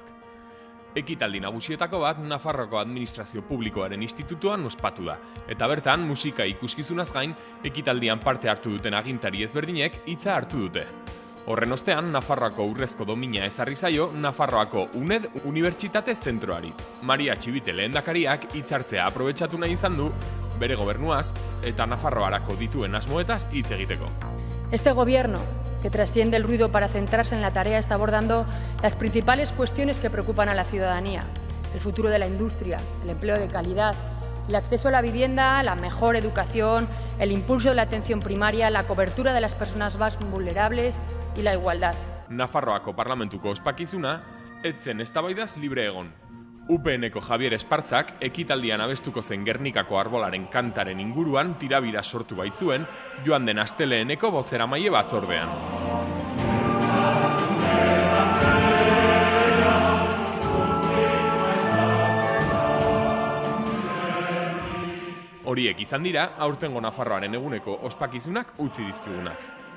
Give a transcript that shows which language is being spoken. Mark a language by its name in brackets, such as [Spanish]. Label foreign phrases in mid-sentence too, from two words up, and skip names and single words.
[Basque] Ekitaldi nagusietako bat Nafarroako Administrazio Publikoaren Institutuan ospatu da, eta bertan musika ikuskizunaz gain, ekitaldian parte hartu duten agintari ezberdinek hitza hartu dute. Horren ostean, Nafarroako urrezko domina ezarri zaio Nafarroako UNED Unibertsitate Zentroari. Maria Txibite lehendakariak hitzartzea aprobetxatu nahi izan du, bere gobernuaz eta Nafarroarako dituen asmoetaz hitz egiteko. [Spanish] Este gobierno, que trasciende el ruido para centrarse en la tarea, está abordando las principales cuestiones que preocupan a la ciudadanía: el futuro de la industria, el empleo de calidad, el acceso a la vivienda, la mejor educación, el impulso de la atención primaria, la cobertura de las personas más vulnerables y la igualdad. [Basque] Nafarroako parlamentuko ospakizuna ez zen eztabaidaz libre egon. UPNeko Javier Espartzak ekitaldian abestuko zen Gernikako arbolaren kantaren inguruan tirabira sortu baitzuen joan den asteleeneko bozeramaile batzordean. Horiek izan dira, aurtengo Nafarroaren eguneko ospakizunak utzi dizkigunak.